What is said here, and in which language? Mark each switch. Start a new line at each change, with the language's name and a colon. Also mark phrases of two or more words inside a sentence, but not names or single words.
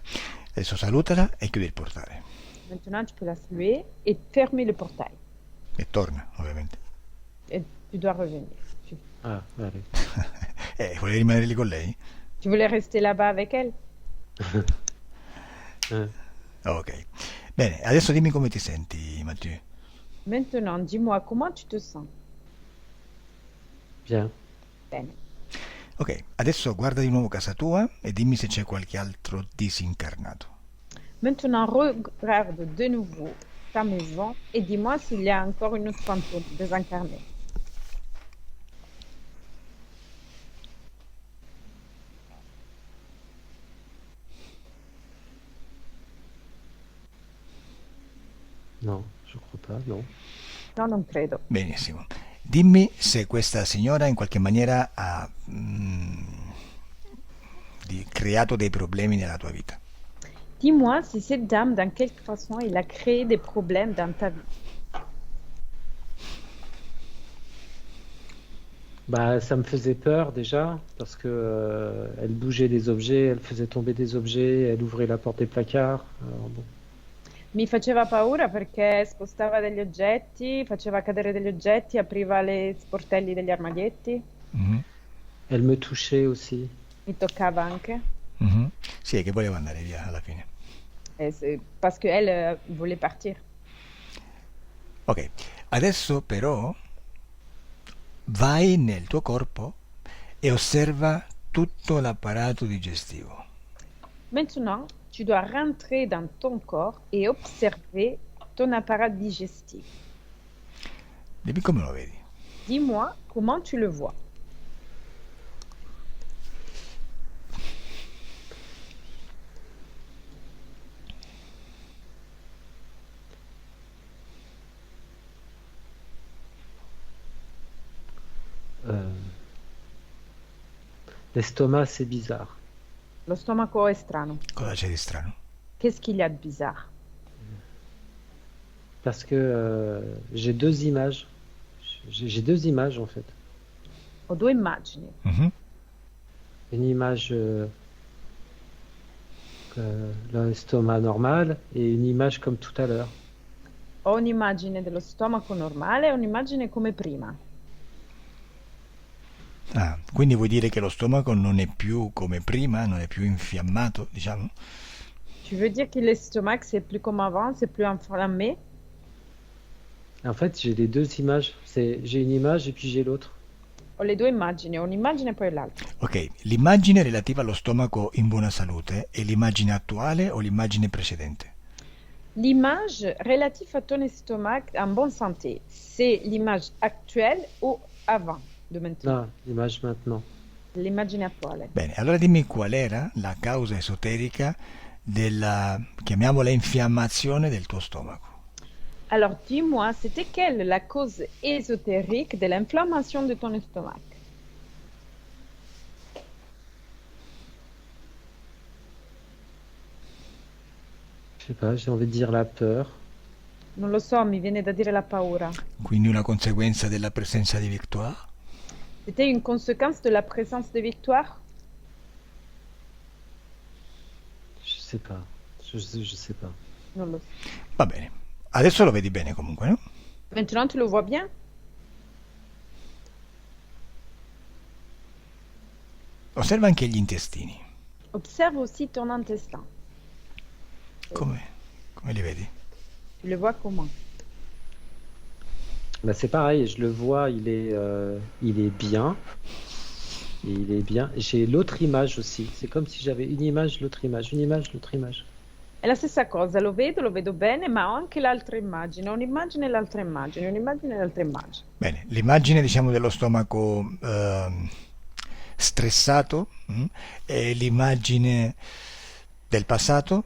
Italian: Adesso salutala e chiudi il portale.
French: Maintenant, tu peux la saluer et fermer le portail.
Italian: E torna, ovviamente.
French: Et tu dois revenir. Ah, allez.
Italian: Vuoi rimanere lì con lei?
French: Tu voulais rester là-bas avec elle? Ok.
Italian: Bene, adesso dimmi come ti senti, Mathieu.
French: Maintenant, dis-moi comment tu te sens. Bien.
Italian: Bene. Ok, adesso guarda di nuovo casa tua e dimmi se c'è qualche altro disincarnato.
French: Maintenant, regarde de nouveau ta maison et dis-moi s'il y a encore une autre fantôme désincarnée. Non, je crois pas, non.
Italian: No, non credo. Benissimo. Dimmi se questa signora in qualche maniera ha creato dei problemi nella tua vita.
French: Dis-moi si cette dame, dans quelque façon, elle a créé des problèmes dans ta vie. Bah, ça me faisait peur déjà parce que elle bougeait des objets, elle faisait tomber des objets, elle ouvrait la porte des placards. Alors, bon.
Italian: Mi faceva paura perché spostava degli oggetti, faceva cadere degli oggetti, apriva le sportelli degli armadietti, Mhm,
French: Elle me touchait aussi.
Italian: mi toccava anche, mhm. Sì, è che voleva andare via alla fine.
French: parce qu'elle voulait partir.
Italian: Ok, adesso però vai nel tuo corpo e osserva tutto l'apparato digestivo.
French: Maintenant, tu dois rentrer dans ton corps et observer ton appareil digestif.
Italian: Dimmi come lo vedi.
French: Dis-moi comment tu le vois. Euh, L'estomac, c'est bizarre.
Italian: Lo stomaco è strano. Cosa c'è di strano?
French: Qu'est-ce qu'il y a de bizarre? Parce que j'ai deux images. J'ai deux images en fait.
Italian: Ho due immagini. Mhm.
French: Une image l'estomac normal et une image comme tout à l'heure.
Italian: Ho un'immagine dello stomaco normale e un'immagine come prima. Ah, quindi vuoi dire che lo stomaco non è più come prima, non è più infiammato, diciamo?
French: Tu veux dire que l'estomac, c'est plus comme avant, c'est plus inflammé? En fait, j'ai les deux images. J'ai une image et puis j'ai l'autre.
Italian: Ho le due immagini, ho un'immagine e poi l'altra. Ok, l'immagine relativa allo stomaco in buona salute è l'immagine attuale o l'immagine precedente?
French: L'image relative à ton estomac en bonne santé, c'est l'image actuelle ou avant de maintenant? Ah, l'image maintenant.
Italian: L'immagine attuale. Bene, allora dimmi qual era la causa esoterica della, chiamiamola, infiammazione del tuo stomaco.
French: Alors dis-moi, c'était quelle la cause ésotérique de l'inflammation de ton estomac? Je sais pas, j'ai envie de dire la peur.
Italian: Non lo so, mi viene da dire la paura. Quindi una conseguenza della presenza di Victoire?
French: C'était une conséquence de la présence de Victoire? Je sais pas. Je sais pas.
Italian: Non lo so. Va bene, adesso lo vedi bene comunque, no?
French: Maintenant, tu le vois bien?
Italian: Osserva anche gli intestini,
French: Observe aussi ton intestin.
Italian: come li vedi?
French: Tu le vois comment? Bah, c'est pareil, je le vois, il est bien. Et il est bien. J'ai l'autre image aussi. C'est comme si j'avais une image, l'autre image, une image, l'autre image.
Italian: È la stessa cosa, lo vedo bene, ma ho anche l'altra immagine, un'immagine e l'altra immagine, un'immagine e l'altra immagine. Bene, l'immagine diciamo dello stomaco stressato è l'immagine del passato.